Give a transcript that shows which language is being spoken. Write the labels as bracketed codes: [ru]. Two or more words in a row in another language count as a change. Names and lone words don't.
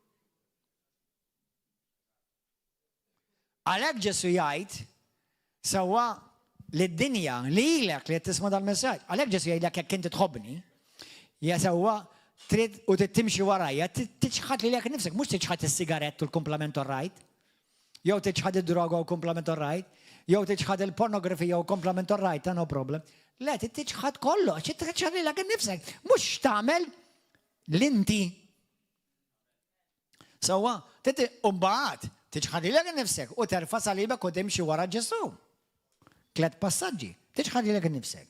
[mt] Għalhekk Ġesu jgħid sewwa lid-dinja lilek li qed tisma' dal-messaġġ. Għalhekk Ġesu jgħidlek jekk inti tħobbni, ja sewwa trid u timxi warajja, tiċħad lilek nifsek, mhux tiċħad is-sigarett u l-kumplament or-right, jew tiċħad id-droga u kumplament or-right, jew tiċħad il-pornografija u kumplament or-right, [en] no problem. [mt] Le, tiċħad kollox, tiċħad lilek nifsek, mhux tagħmel l-inti. Sewwa, mbagħad tiċħad lilek nifsek u terfa' salibek u timxi wara Ġesu. 3 passaġġi, tiċħad lilek nifsek.